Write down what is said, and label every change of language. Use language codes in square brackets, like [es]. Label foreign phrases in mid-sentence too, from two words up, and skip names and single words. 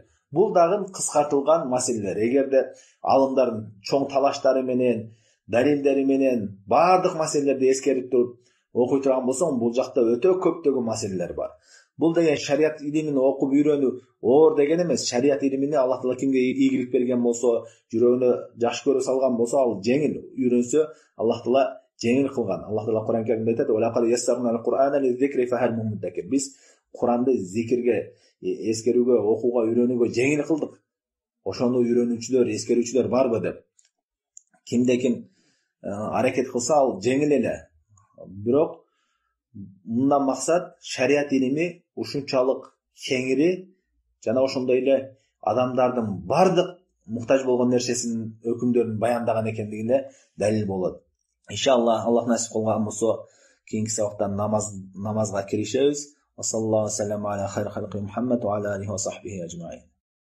[ky] Бул дагы кыскартылган маселелер. Эгерде алымдардын чоң талаштары менен, далилдери менен бардык маселелерди эскерип туруп окуй турган болсоң, бул жакта өтө көптөгөн маселелер бар. Бул деген шарият илимин окуп үйрөнүү оор деген эмес. Шарият илимини Аллах Таала кимге ийгилик берген болсо, жүрөгүнө жакшы көрө салган болсо, ал жеңил үйрөнсө, Аллах Таала жеңил кылган. Аллах Таала Кур'ан Каримде айтат: [ar] "وَلَقَدْ يَسَّرْنَا الْقُرْآنَ لِلذِّكْرِ فَهَلْ مِنْ مُدَّكِرٍ." [ky] Биз Куранды зикирге, эскерүүгө, окууга, үйрөнүүгө жеңил кылдык. Ошону үйрөнүүчүлөр, эскерүүчүлөр барбы деп. Кимде ким аракет кылса, ал жеңил эле. Бирок мындан максат шарият илими ушунчалык кеңири жана ошондой эле адамдардын бардык муктаж болгон нерсесинин өкүмдөрүн баяндаган экендигине далил болот. Иншаллах, Аллах насип кылган болсо, кийинки сабакта намазга киришебиз. [ar] صلى الله وسلم على خير خلقه محمد وعلى آله وصحبه أجمعين.